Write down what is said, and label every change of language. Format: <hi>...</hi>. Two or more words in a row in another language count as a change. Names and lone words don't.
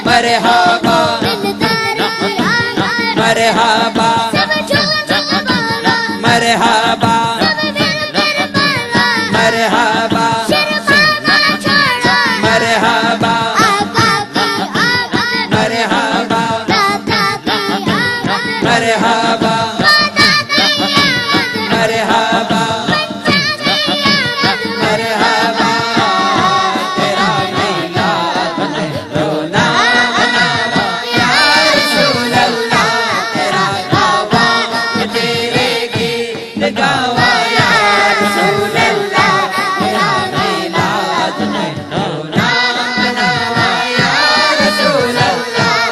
<ar>مرحبا مرحبا مرحبا مرحبا مرحبا مرحبا مرحبا مرحبا</ar> <pa>مرحبا تیرا میلاد میں رونا مناوا</pa> <ar>يا رسول الله</ar> <pa>تیرا گاوا تیرے گیت گاوا</pa> <ar>يا رسول الله</ar> <pa>تیرا میلاد میں رونا مناوا</pa> <ar>يا رسول الله</ar>